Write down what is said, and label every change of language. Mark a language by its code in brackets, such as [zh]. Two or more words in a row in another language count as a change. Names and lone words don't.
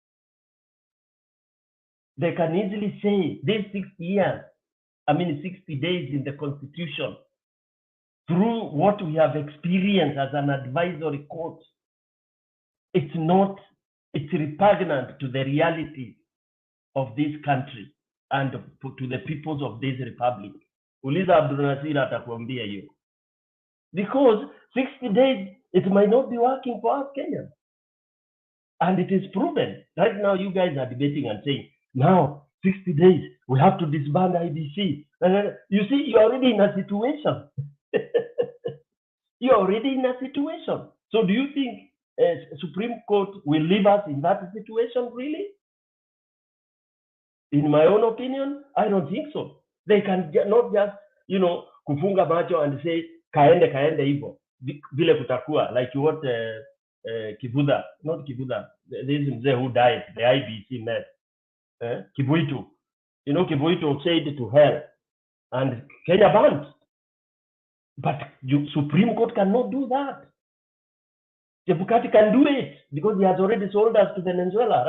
[en] They can easily say, this 60 days in the Constitution, through what we have experienced as an advisory court, it's repugnant to the reality of this country and to the peoples of this republic. [sw] Uliza Abdul Nasir atakwambia hiyo. [en] because 60 days, it might not be working for us Kenyans. And it is proven. Right now, you guys are debating and saying, now, 60 days, we have to disband IBC. You see, you're already in a situation. You're already in a situation. So do you think Supreme Court will leave us in that situation, really? In my own opinion, I don't think so. They can not just, [sw] kufunga macho [en] and say, [sw] kaende hivyo, vile kutakuwa, [en] like what Kivuda, not Kivuda, this is who died, the IBC met, Kibuitu. Kibuitu said to hell, and Kenya banned. But Supreme Court cannot do that. Chebukati can do it because he has already sold us to Venezuela.